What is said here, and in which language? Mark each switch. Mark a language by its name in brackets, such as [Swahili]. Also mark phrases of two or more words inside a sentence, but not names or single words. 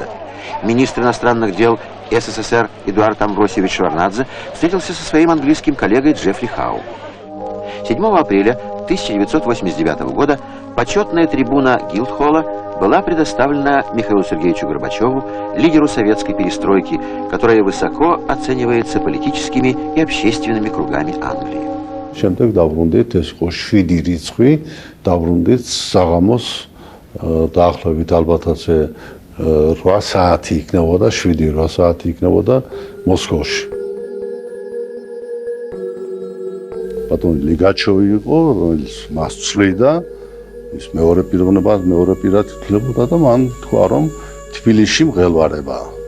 [Russian] Министр иностранных дел СССР Эдуард Амвросиевич Шеварднадзе встретился со своим английским коллегой Джеффри Хау. 7 апреля 1989 года почетная трибуна Гилдхолла была предоставлена Михаилу Сергеевичу Горбачеву, лидеру советской перестройки, которая высоко оценивается политическими и общественными кругами Англии. [Georgian] შემდეგ დავბრუნდით, ეს იყო 7 რიცხვი, დავბრუნდით საღამოს დაახლოებით ალბათაც 8 საათი იქნებოდა, 7-8 საათი იქნებოდა მოსკოვში. ბატონი ლიგაჩოვი იყო, რომელიც მას ცვლიდა, ის მეორე პირად თვლებოდა და მან თქვა, რომ თბილისში მღელვარებაა.